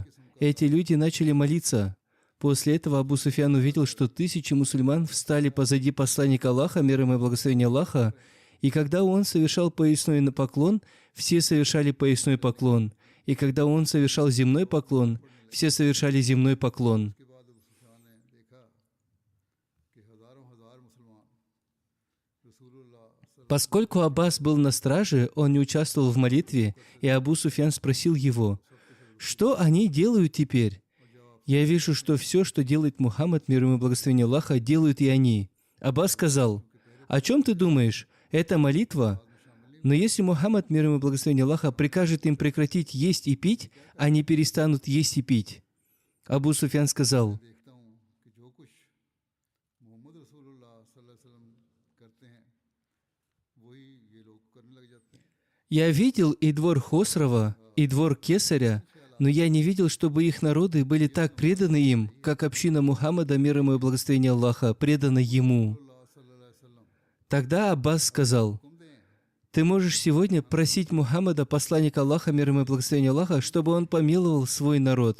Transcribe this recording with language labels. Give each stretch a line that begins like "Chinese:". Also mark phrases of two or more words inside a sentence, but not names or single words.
Russian: Эти люди начали молиться». После этого Абу Суфьян увидел, что тысячи мусульман встали позади посланника Аллаха, мир ему и благословение Аллаха, и когда он совершал поясной поклон, все совершали поясной поклон, и когда он совершал земной поклон, все совершали земной поклон.
Hindi: उसके बाद अबू सुफियान ने देखा कि हजारों हजार मुसलमान रसूलुल्लाह
Russian: Поскольку Аббас был на страже, он не участвовал в молитве, и Абу Суфьян спросил его, что они делают теперь? Я вижу, что все, что делает Мухаммад, мир ему и благословение Аллаха, делают и они. Аббас сказал, о чем ты думаешь? Это молитва? Но если Мухаммад, мир ему и благословение Аллаха, прикажет им прекратить есть и пить, они перестанут есть и пить. Абу Суфьян сказал,
Hindi: देखता हूँ कि जो कुछ मोहम्मद रसूलुल्लाह
Arabic: صلى الله عليه وسلم
Hindi: करते हैं वही ये लोग करने लग जाते हैं।
Russian: я видел и двор Хосрова, и двор Кесаря, но я не видел, чтобы их народы были так преданы им, как община Мухаммада, мир ему и благословение Аллаха, предана ему. Тогда Аббас сказал, ты можешь сегодня просить Мухаммада, посланника Аллаха, мир ему и благословение Аллаха, чтобы он помиловал свой народ.